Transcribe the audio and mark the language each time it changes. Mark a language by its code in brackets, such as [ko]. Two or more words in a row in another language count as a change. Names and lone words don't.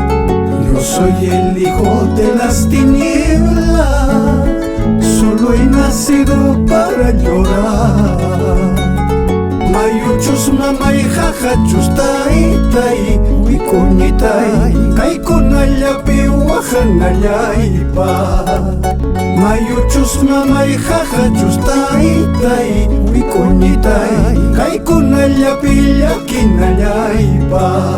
[es] Yo soy el hijo de las tinieblas, solo he nacido para llorar. [qu] Mayuchus mamay jajachus taytay wikuñitay kaykunallapi wajanallaypa. Mayuchus mamay jajachus taytay wikuñitay kaykunallapi llakinallaypa.